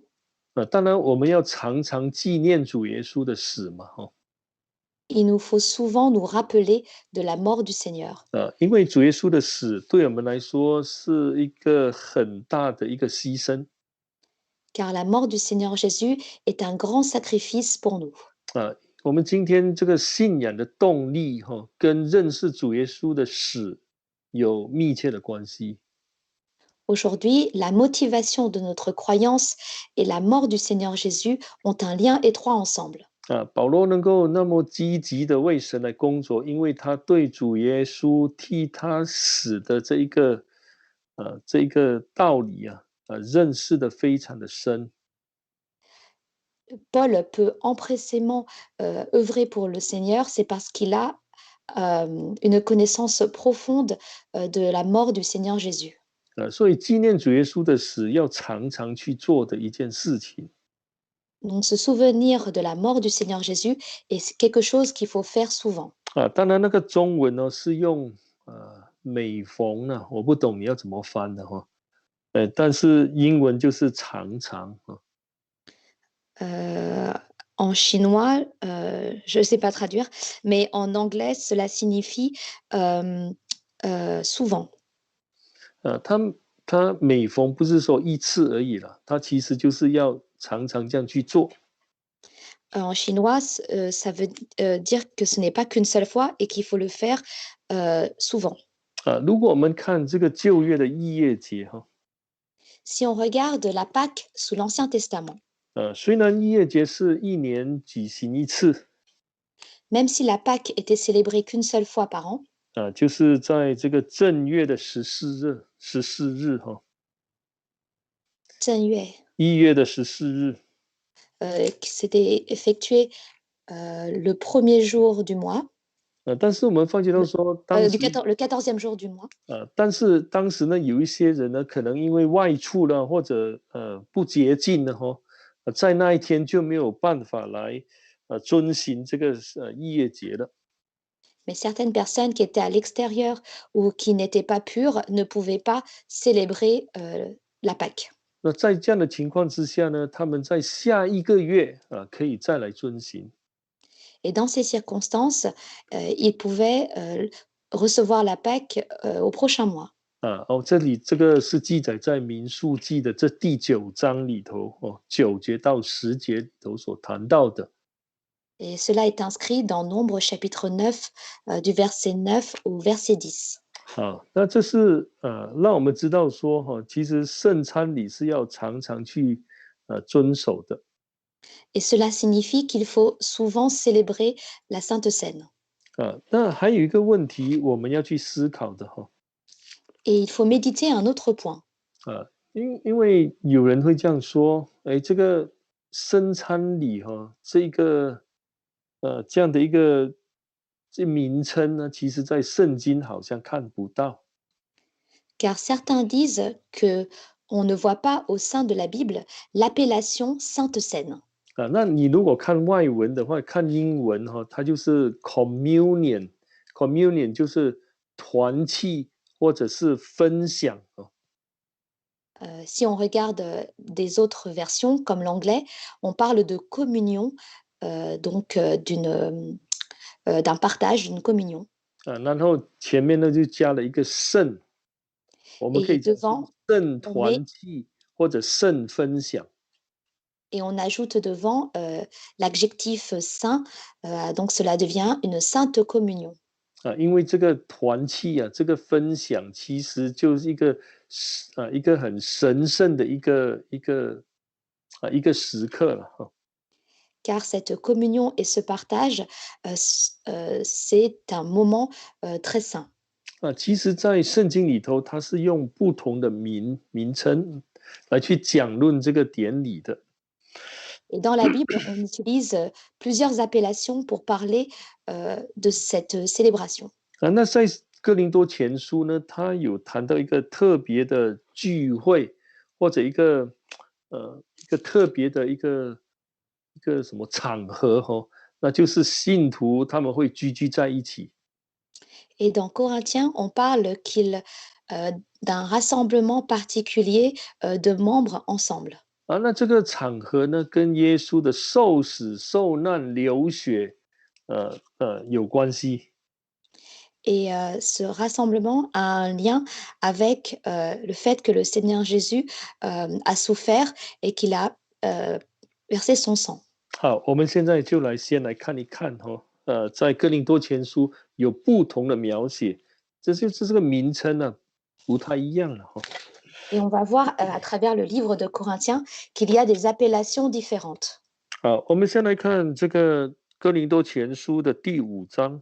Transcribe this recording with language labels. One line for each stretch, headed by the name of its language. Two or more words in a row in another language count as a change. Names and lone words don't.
Chinese: 当然我们要常常纪念主耶稣的死嘛，
French: Il nous faut souvent nous rappeler de la mort du Seigneur.
Chinese: 因为主耶稣的死对我们来说是一个很大的一个牺牲。
French: Car la mort du Seigneur Jésus est un grand sacrifice pour nous.
Chinese: 我们今天这个信仰的动力跟认识主耶稣的死有密切的关系。
French: Aujourd'hui, la motivation de notre croyance et la mort du Seigneur Jésus ont un lien étroit ensemble.
Chinese: 保罗能够那么积极的为神来工作，因为他对主耶稣替他死的这一个道理认识的非常的深。
French: Paul peut empressément œuvrer pour le Seigneur, c'est parce qu'il a une connaissance profonde de la mort du Seigneur Jésus.
Chinese: 所以纪念主耶稣的死要常常去做的一件事情。
French: Donc, se souvenir de la mort du Seigneur Jésus est quelque chose qu'il faut faire souvent.
Chinese: 当然那个中文呢是用每逢呢，我不懂你要怎么翻的但是英文就是常常
French: En chinois, je ne sais pas traduire, mais en anglais, cela signifie souvent.
Chinese: 他每逢不是说一次而已了，他其实就是要常常这样去做。
French: En chinois, ça veut dire que ce n'est pas qu'une seule fois et qu'il faut le faire souvent.
Chinese: 如果我们看这个旧约的逾越节
French: Si on regarde la Pâque sous l'Ancien Testament,
Chinese: 虽然逾越节是一年举行一次
French: même si la Pâque était célébrée qu'une seule fois par an,
Chinese: 就是在这个正月的14日正月 1月的14日
French: c'était effectué le premier jour du mois,
Chinese: 但是我们发觉到说当时
French: le 14e jour du mois.
Chinese: 但是当时呢有一些人呢可能因为外出了或者不洁净了在那一天就没有办法来遵行这个逾越节了。
French: Mais certaines personnes qui étaient à l'extérieur ou qui n'étaient pas pures ne pouvaient pas célébrer la Pâque.
Chinese: 那在这样的情况之下呢，他们在下一个月可以再来遵行。
French: Et dans ces circonstances, ils pouvaient recevoir la Pâque au prochain mois.
Chinese: 这里这个是记载在民数记的这第9章里头9节到10节里头所谈到的。
French: Et cela est inscrit dans Nombre chapitre 9, du verset 9 au verset 10.
Chinese: 好，那这是让我们知道说其实圣餐礼是要常常去遵守的。
French: Et cela signifie qu'il faut souvent célébrer la Sainte Seine.
Chinese: 那还有一个问题我们要去思考的
French: Et il faut méditer un autre point.
Chinese: 因为有人会这样说，哎，这个圣餐礼这样的一个名称呢，其实在圣经好像看不到。
French: Car certains disent que on ne voit pas au sein de la Bible l'appellation Sainte Seine.
Chinese: 那你如果看外文的话，看英文它就是 communion，communion 就是团契或者是分享
French: Si on regarde des autres versions, comme l'anglais, on parle de communion, donc d'un partage, d'une communion.
Chinese: 然后前面呢就加了一个圣，我们可
French: Et
Chinese: 以讲是
French: devant,
Chinese: 圣
French: on met
Chinese: 团契或者圣分享。
French: et on ajoute devant l'adjectif saint, donc cela devient une sainte communion.
Chinese: 因为这个团契这个分享其实就是一个很神圣的一个时刻了
French: Car cette communion et ce partage, c'est un moment très saint.
Chinese: 其实，在圣经里头，它是用不同的名称来去讲论这个典礼的。
French: Et dans la Bible, on utilise plusieurs appellations pour parler de cette célébration.
Chinese: 那在哥林多前书呢，他有谈到一个特别的聚会，或者一个特别的一个什么场合那就是信徒他们会聚在一起。
French: Et dans Corinthiens, on parle d'un rassemblement particulier de membres ensemble.
Chinese: 那这个场合呢，跟耶稣的受死、受难、流血，有关系。
French: Et ce rassemblement a un lien avec le fait que le Seigneur Jésus a souffert et qu'il a versé son sang.
Chinese: 好，我们现在就先来看一看在哥林多前书有不同的描写，这个名称呢不太一样了
French: Et on va voir à travers le livre de Corinthiens qu'il y a des appellations différentes.
Chinese: 好，我们先来看这个哥林多前书的第5章。